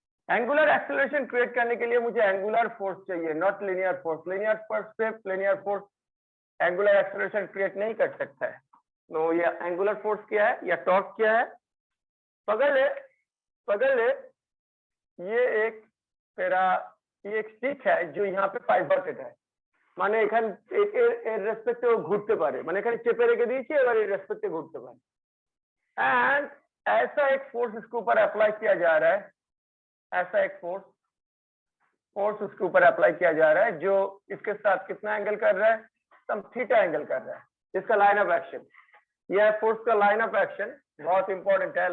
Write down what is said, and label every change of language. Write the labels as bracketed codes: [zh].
[hi] Angular acceleration create करने के लिए मुझे एंगुलर फोर्स चाहिए, not linear force. Linear force से linear force angular acceleration create नहीं कर सकता है। तो ये एंगुलर फोर्स क्या है या टॉर्क क्या है? पगले ये एक तेरा ये एक स्टिक है जो यहाँ पे पाइवटेड है, [bn] মানে এখানে এর রেসপেক্টে ঘুরতে পারে, মানে এখানে চেপে রেখে দিয়েছি, এবার এর রেসপেক্টে ঘুরতে পারে। [hi] एंड ऐसा एक फोर्स इसके ऊपर अप्लाई किया जा रहा है, ऐसा एक फोर्स उसके ऊपर अप्लाई किया जा रहा है जो इसके साथ कितना एंगल कर रहा है? सम थीटा एंगल कर रहा है। इसका लाइन ऑफ एक्शन, यह फोर्स का लाइन ऑफ एक्शन बहुत इंपॉर्टेंट है।